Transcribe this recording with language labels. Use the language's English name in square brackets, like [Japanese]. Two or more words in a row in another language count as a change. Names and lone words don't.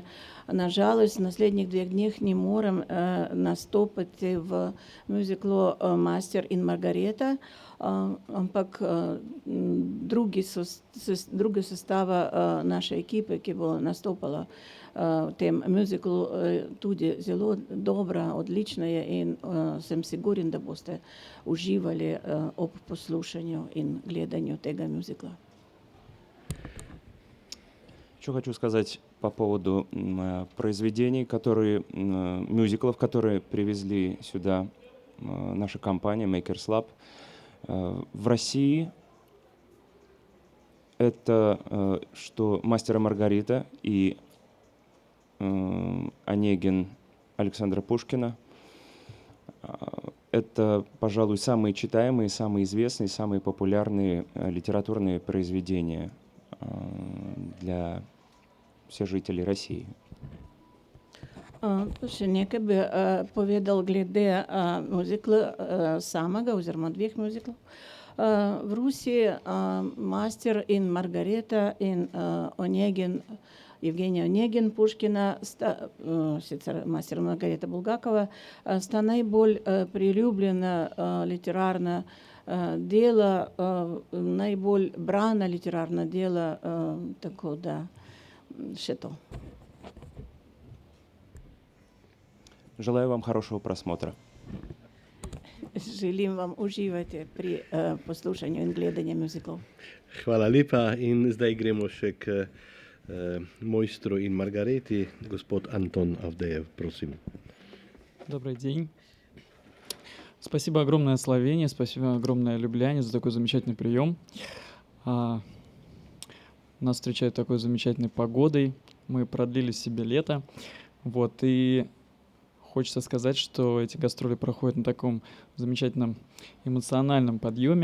[Slovenian] Nažalost, v naslednjih 2 dneh ne morem nastopiti v muziklu Master in Margareta, ampak druga sestava naše ekipe, ki bo nastopala v tem muziklu, tudi zelo dobra, odlična je in sem siguren, da boste uživali ob poslušanju in gledanju tega muzikla. [Russian] Что хочу сказать по поводу произведений, мюзиклов, которые привезли сюда наша компания Makers Lab. В России это что «Мастер и Маргарита» и «Онегин» Александра Пушкина. Это, пожалуй, самые читаемые, самые известные, самые популярные литературные произведения для всех жителей России. [Slovenian] Še nekaj bi povedal glede muzikla samega oziroma 2 muziklov. V Rusiji Master in Margareta in Onegin, [Russian] Евгения Онегин Пушкина, [Slovenian] sicer Master in Margareta Bulgakova, sta najbolj priljubljena literarna dela, najbolj brana literarna dela, tako da še to. [Russian] Желаю вам хорошего просмотра. [Slovenian] Želim vam uživati pri poslušanju in gledanju muziklov. Hvala lepa in zdaj gremo še k Mojstru in Margareti. Gospod Anton Avdejev, prosim. [Russian] Добрый день. Спасибо огромное Словении, спасибо огромное Любляне за такой замечательный прием. Нас встречают такой замечательной погодой. Мы продлили себе лето. И хочется сказать, что эти гастроли проходят на таком замечательном эмоциональном подъеме.